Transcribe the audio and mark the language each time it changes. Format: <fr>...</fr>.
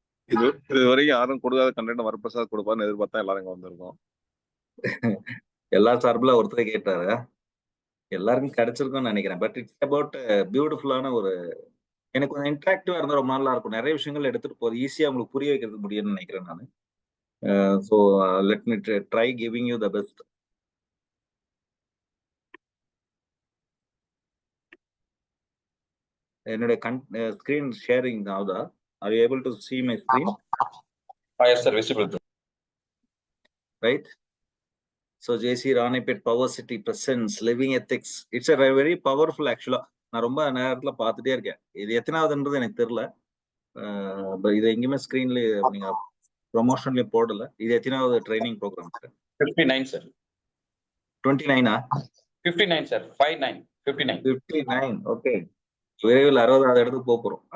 <ta>இது வரைக்கும் யாரும் கொடுக்காத கண்டென்ட் வரப்பிரசாத் கொடுப்பான்னு எதிர்பார்த்தா எல்லாரும் இங்க வந்திருக்கோம். எல்லா சார்பில் ஒருத்தரை கேட்டாரு, எல்லாருக்கும் கிடைச்சிருக்கும்னு நினைக்கிறேன்.</ta> <en>but it's about</en> <ta>பியூட்டிஃபுல்லான ஒரு, எனக்கு கொஞ்சம் இன்ட்ராக்டிவா இருந்தால் ரொம்ப நல்லா இருக்கும். நிறைய விஷயங்கள் எடுத்துட்டு போகுது, ஈஸியா உங்களுக்கு புரிய வைக்கிறது முடியும்னு நினைக்கிறேன் நான்.</ta> <en>So let me try giving you the best.</en> <ta>என்னுடைய screen sharing ஆகுதா?</ta> <en>Are you able to see my screen? Yes, sir, visible. Right? So JC Ranipet Power City presents Living Ethics. It's a very powerful actually.</en> <ta>நான் ரொம்ப நேரத்துல பார்த்துட்டே இருக்கேன். இது எத்தனாவதுன்றது எனக்கு தெரியல. இது எங்கேயுமே ஸ்கிரீன்ல நீங்க ப்ரொமோஷன்ல போடல. இது எத்தனாவது training program?</ta> <en>59, sir. 29 59, sir. 59. 59.</en> <ta>59. Okay. விரைவில் 60வது இடத்துக்கு போறோம்.</ta>